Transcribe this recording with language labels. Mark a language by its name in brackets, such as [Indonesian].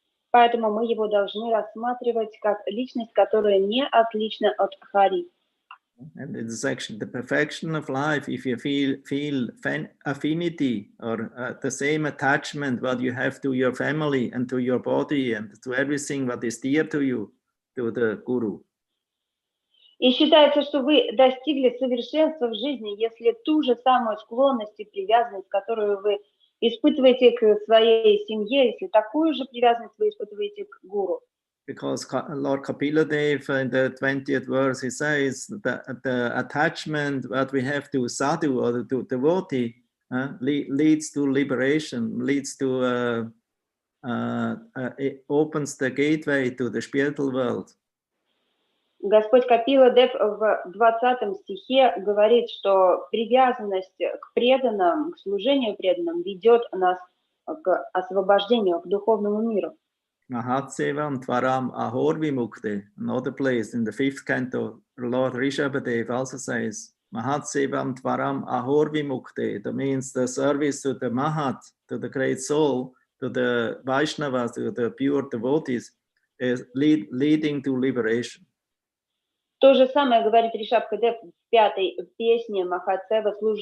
[Russian] Поэтому мы его должны рассматривать как личность, которая не отлична от Хари. [English] And it is actually the perfection of life if you feel affinity or the same attachment what you have to your family and to your body and to everything what is dear to you, to the Guru. [Russian] И считается, что вы достигли совершенства в жизни, если ту же самую склонность и привязанность, которую вы испытываете к своей семье, если такую же привязанность вы испытываете к гуру. [English] Because Lord Kapila Dev in the 20th verse, he says that the attachment that we have to sadhu or to devotee leads to liberation, leads to, it opens the gateway to the spiritual world. [Russian] Господь Капила Дев в 20 стихе говорит, что привязанность к преданным, к служению преданным ведет нас к освобождению, к духовному миру. [Sanskrit] Mahatsevam Tvaram Ahor Vimukte, [English] another place in the 5th canto, Lord Rishabhadev also says, Mahatsevam Tvaram Ahor Vimukte. That means the service to the Mahat, to the great soul, to the Vaishnavas, to the pure devotees, is leading to liberation. [Russian] То же самое говорит Ришабхадев в 5-й песне Махатсева.